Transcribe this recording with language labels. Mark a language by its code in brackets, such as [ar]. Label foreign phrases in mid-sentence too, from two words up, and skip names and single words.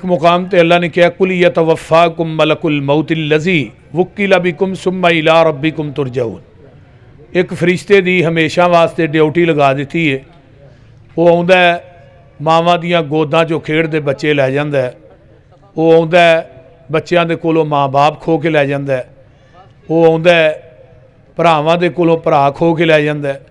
[pa] مقام تے اللہ نے کہا [ar] قل يتوفاكم ملك الموت الذي وكل بكم ثم إلى ربكم ترجعون. [pa] ایک فرشتے دی ہمیشہ واسطے ڈیوٹی لگا دی ہے. وہ آؤندا ہے ماواں دیاں گوداں چوں کھیڈدے بچے لے جاندا ہے. وہ آؤندا ہے بچوں دے کولوں ماں باپ کھو کے لے جاندا ہے. وہ آؤندا ہے بھراواں دے کولوں بھرا کھو کے لے جاندا ہے.